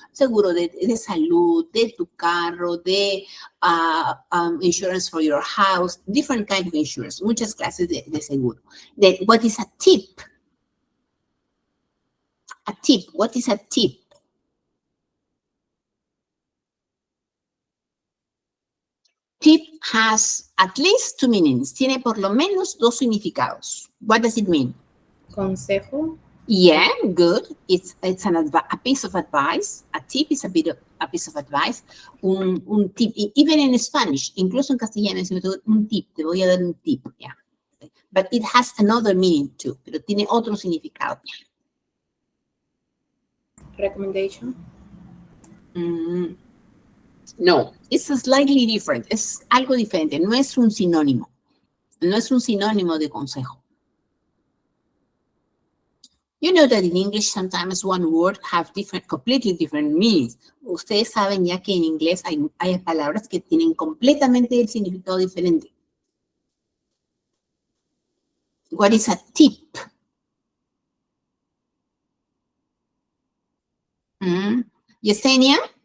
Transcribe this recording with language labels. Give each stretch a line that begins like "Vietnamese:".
Spanish: Seguro de salud, de tu carro, de
English: insurance for your house, different kind of insurance,
Spanish: muchas clases de seguro.
English: Then, what is a tip? A tip, what is a tip? Tip has at least two meanings.
Spanish: Tiene por lo menos dos significados.
English: What does it mean?
Spanish: Consejo.
English: Yeah, good. It's a piece of advice. A tip is a piece of advice.
Spanish: Un tip,
English: even in Spanish,
Spanish: incluso en castellano, si me doy un tip, te voy a dar un tip. Yeah.
English: But it has another meaning too.
Spanish: Pero tiene otro significado.
English: Recommendation. No, it's slightly different.
Spanish: Es algo diferente. No es un sinónimo. No es un sinónimo de consejo.
English: You know that in English sometimes one word have completely different meanings.
Spanish: Ustedes saben ya que en inglés hay palabras que tienen completamente el significado diferente.
English: What is a tip? Yesenia?